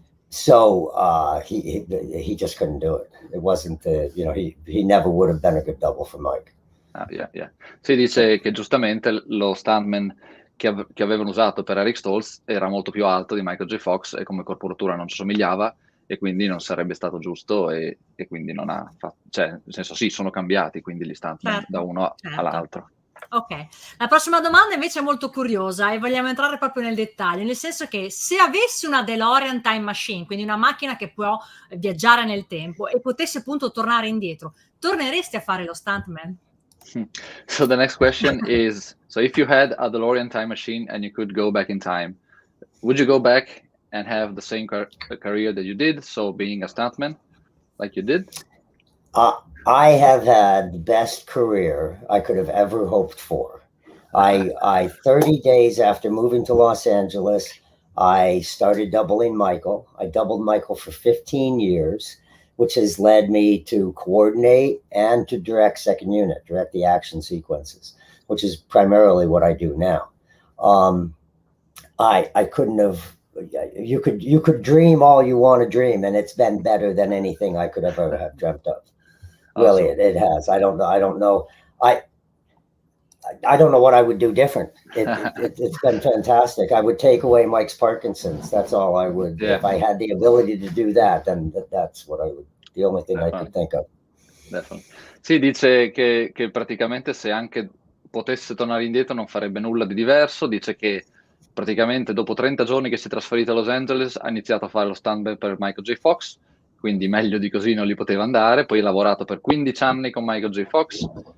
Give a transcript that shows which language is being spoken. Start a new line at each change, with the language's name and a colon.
English: So he just couldn't do it. It wasn't he never would have been a good double for Mike. Yeah.
Italian: Si dice che giustamente lo stuntman che avevano usato per Eric Stoltz era molto più alto di Michael J. Fox, e come corporatura non ci somigliava, e quindi non sarebbe stato giusto, e quindi non ha fatto, cioè nel senso sì, sono cambiati quindi gli stuntman da uno all'altro. Ok, la prossima domanda invece è molto curiosa e vogliamo entrare proprio nel dettaglio, nel senso che se avessi una DeLorean Time Machine, quindi una macchina che può viaggiare nel tempo, e potessi appunto tornare indietro, torneresti a fare lo stuntman?
English: So the next question is, so if you had a DeLorean time machine and you could go back in time, would you go back and have the same career that you did, so being a stuntman like you did? I have had the best career I could have ever hoped for. I 30 days after moving to Los Angeles, I started doubling Michael. I doubled Michael for 15 years, which has led me to coordinate and to direct second unit, direct the action sequences, which is primarily what I do now. I couldn't have, you could dream all you want to dream, and it's been better than anything I could ever have dreamt of. Really, awesome. It has. I don't know. I don't know what I would do different. It's been fantastic. I would take away Mike's Parkinson's. That's all I would. Yeah. If I had the ability to do that, then that's what I would. The only thing I could think of. Definitely.
Italian: Sì, dice che praticamente se anche potesse tornare indietro non farebbe nulla di diverso. Dice che praticamente dopo 30 giorni che si è trasferito a Los Angeles ha iniziato a fare lo stuntman per Michael J. Fox, quindi meglio di così non gli poteva andare. Poi ha lavorato per 15 anni con Michael J. Fox.